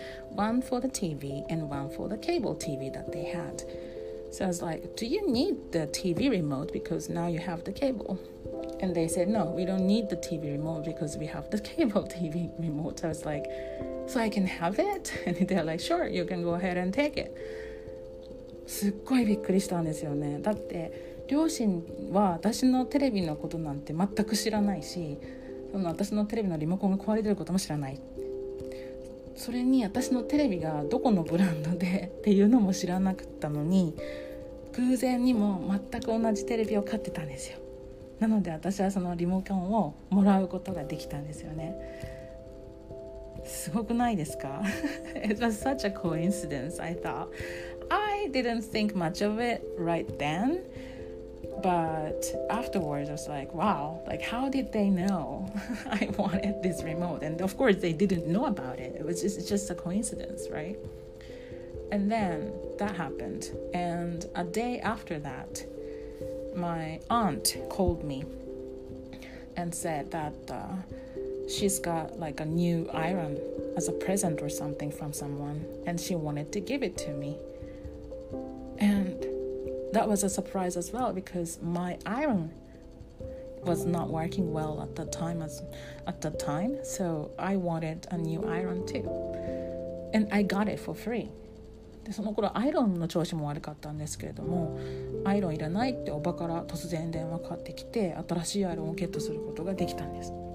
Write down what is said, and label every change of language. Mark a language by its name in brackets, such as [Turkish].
[English] One for the TV and one for the cable TV that they had. So I was like, do you need the TV remote because now you have the cable? And they said, no, we don't need the TV remote because we have the cable TV remote. So I was like, so I can have it? And they're like, sure, you can go ahead and take it. [Japanese] すっごいびっくりしたんですよね。だって両親は私のテレビのことなんて全く知らないし、私のテレビのリモコンが壊れてることも知らない。それに私のテレビがどこのブランドでっていうのも知らなかったのに、偶然にも全く同じテレビを買ってたんですよ。なので私はそのリモコンをもらうことができたんですよね。すごくないですか？ [English] It was such a coincidence, I thought. I didn't think much of it right then, but afterwards I was like, wow, like how did they know I wanted this remote? And of course they didn't know about it. It was just a coincidence, right? And then that happened. And a day after that, my aunt called me and said that she's got like a new iron as a present or something from someone, and she wanted to give it to me. And that was a surprise as well because my iron was not working well at the time, so I wanted a new iron too, and I got it for free. [Japanese] でその頃アイロンの調子も悪かったんですけれども、アイロンいらないっておばから突然電話かかってきて、新しいアイロンをゲットすることができたんです。